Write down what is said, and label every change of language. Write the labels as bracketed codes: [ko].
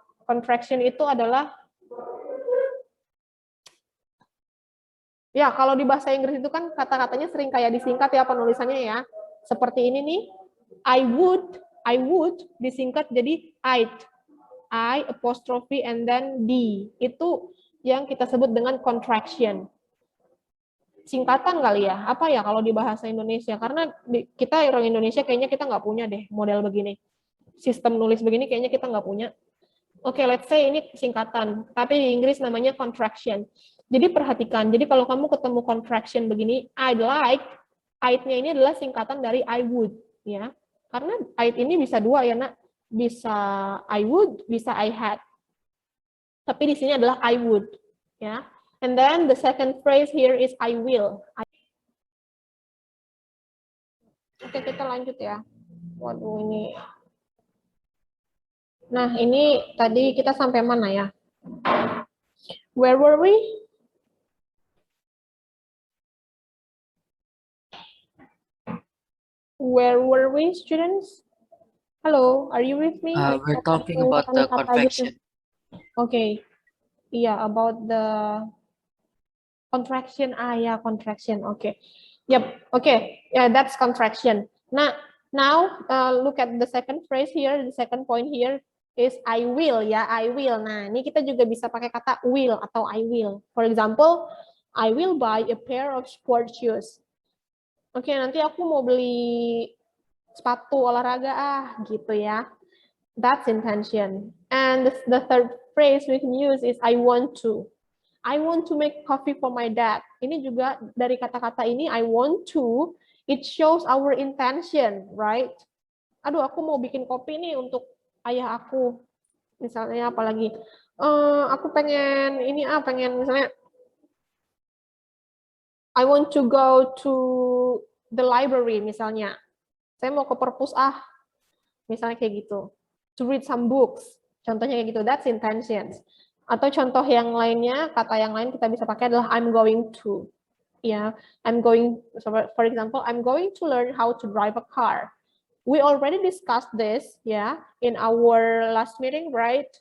[id] Contraction itu adalah ya, kalau di bahasa Inggris itu kan kata-katanya sering kayak disingkat ya penulisannya ya. Seperti ini nih. [en] I would [id] disingkat jadi [en] I'd. I apostrophe and then D. [id] Itu yang kita sebut dengan contraction. Singkatan kali ya. Apa ya kalau di bahasa Indonesia? Karena kita orang Indonesia kayaknya kita nggak punya deh model begini. Sistem nulis begini kayaknya kita nggak punya. Oke, [en] let's say [id] ini singkatan. Tapi di Inggris namanya contraction. Jadi perhatikan. Jadi kalau kamu ketemu contraction begini, [en] I'd like, [id] I'd-nya ini adalah singkatan dari I would. Ya. Karena I'd ini bisa dua ya, Nak. Bisa I would, bisa I had. Tapi di sini adalah I would, ya. [en] And then the second phrase here is I will. [id] Oke, kita lanjut ya. Waduh, ini. Nah, ini tadi kita sampai mana ya? [en] Where were we? Where were we, students? Hello, are you with me? We're talking about the contraction. Okay. Yeah, about the contraction. Yeah, contraction. Okay. Yep. Okay. Yeah, that's contraction. Now look at the second phrase here. The second point here is I will. Ya, I will. [id] Nah, ini kita juga bisa pakai kata will atau I will. [en] For example, I will buy a pair of sport shoes. [id] Oke, nanti aku mau beli sepatu olahraga gitu ya. [en] That's intention. And the third phrase we can use is I want to. I want to make coffee for my dad. [id] Ini juga dari kata-kata ini [en] I want to, it shows our intention, right? [id] Aduh, aku mau bikin kopi nih untuk ayah aku. Misalnya apalagi aku pengen misalnya [en] I want to go to the library [id] misalnya. Saya mau ke perpus misalnya kayak gitu. [en] To read some books. [id] Contohnya kayak gitu, [en] that's intentions. [id] Atau contoh yang lainnya, kata yang lain kita bisa pakai adalah [en] I'm going to. Ya, I'm going, for example, I'm going to learn how to drive a car. We already discussed this, ya, in our last meeting, right?